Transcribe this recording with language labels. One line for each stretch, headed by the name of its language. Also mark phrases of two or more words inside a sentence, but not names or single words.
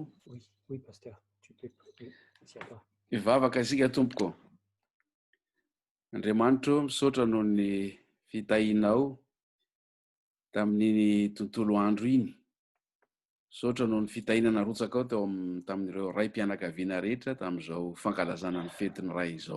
French: Oui, oui pasteur, tu peux prier. C'est à toi.
Malagasy: Mivavaka isika tompoko. Andriamanitro misaotra noho ny fitahinao tamin'ny tontolo andro iny. Misaotra noho ny fitahinana rotsaka ao tamin'ireo ray mpianakaviana rehetra tamin'izao fankalazana ny fetiny ray izao.